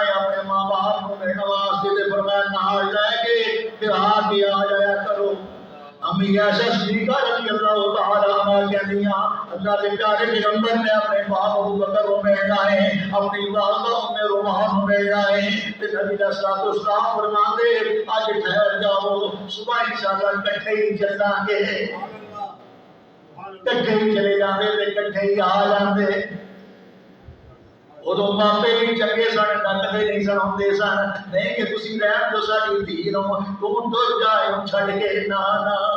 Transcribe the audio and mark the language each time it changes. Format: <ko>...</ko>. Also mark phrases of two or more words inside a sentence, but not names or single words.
<pa>ہے اپنے ماں باپ نوں ملن واسطے تے فرمایا نال لے کے فیر آ کے آ جایا کرو امی عائشہ صدیقہ</pa> <ar>رضي الله تعالى عنها</ar> <pa>کہندیاں اللہ کے پیارے پیغمبر نے اپنے باپ ابوبکر کو ملنا ہے اپنی والدہ ام رومان کو ملنا ہے تے نبی</pa> <ar>صلى الله عليه وسلم</ar> <pa>فرماندے آج ٹھہر جاؤ صبح</pa> <ar>إن شاء الله</ar> <pa>اکٹھے ای چلاں گے اکٹھے ای چلے جاتے تے اکٹھے ای آ جاتے اودوں ماپے بھی چنگے سن ڈکدے نہیں سن ہوندے سن نہیں کہ تسیں رہن دو ساڈی دھی نوں توں ٹر جا چھڈ کے نا نا</pa>